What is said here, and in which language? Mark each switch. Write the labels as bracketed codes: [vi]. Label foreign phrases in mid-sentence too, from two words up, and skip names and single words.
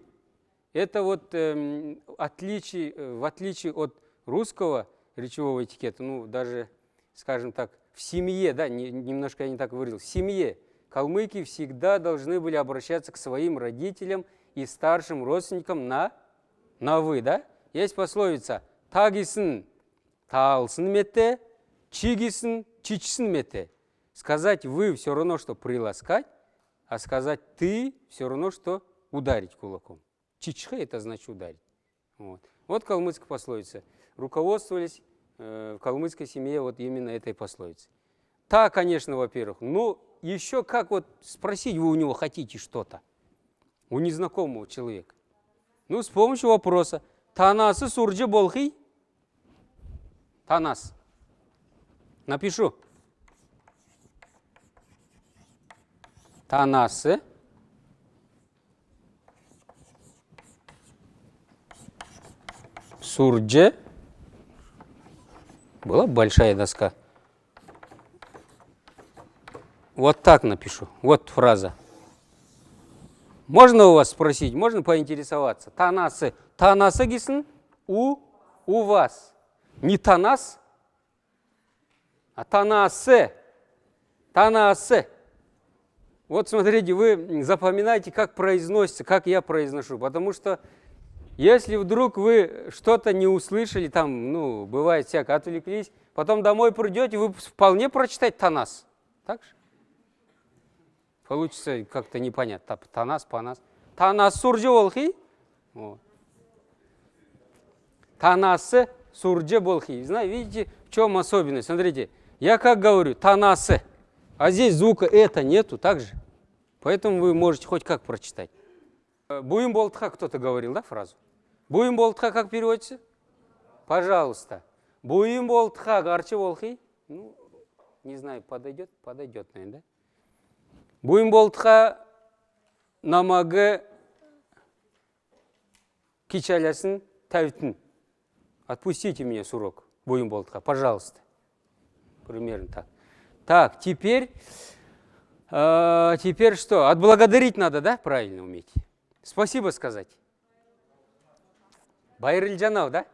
[ru] Это вот в отличие от русского речевого этикета, даже, скажем так, в семье, да, немножко я не так выразил, в семье калмыки всегда должны были обращаться к своим родителям и старшим родственникам на «вы», да? Есть пословица [xal] «тагисын таалсын мете, чигисын чичсын мете». [ru] Сказать «вы» все равно, что приласкать, а сказать «ты» все равно, что ударить кулаком. Чичхе – это значит ударить. Вот калмыцкая пословица. Руководствовались в калмыцкой семье вот именно этой пословицей. Та, конечно, во-первых. Но еще как вот спросить вы у него хотите что-то? У незнакомого человека. С помощью вопроса. [xal] Танасы сурджи болхи? [ru] Танас. Напишу. Танасы. Сурдже. Была большая доска. Вот так напишу. Вот фраза. Можно у вас спросить, можно поинтересоваться? [xal] Танасы. Танасы гисн у вас. [ru] Не танас, а танасе. Танасе. Вот смотрите, вы запоминайте, как произносится, как я произношу. Потому что если вдруг вы что-то не услышали, там, бывает всякое, отвлеклись, потом домой придете, вы вполне прочитаете танас. Так же? Получится как-то непонятно. [xal] Танас, панас. Танас сурджи болхи. Танасы сурджи болхи. [ru] Знаете, видите, в чем особенность? Смотрите, я как говорю, танасы, а здесь звука это нету, так же? Поэтому вы можете хоть как прочитать. [xal] Буим болтха [ru] кто-то говорил, да, фразу? [xal] Буим болтха [ru] как переводится? Пожалуйста. [xal] Буим болтха гарчы болхи. [ru] Не знаю, подойдет, наверное, да? [xal] Буим болтха намагы кичалясын тавитин. [ru] Отпустите меня с урока. [xal] Буим болтха, [ru] пожалуйста. Примерно так. Так, теперь что? Отблагодарить надо, да? Правильно уметь. Спасибо сказать. Байрыльджанав, да?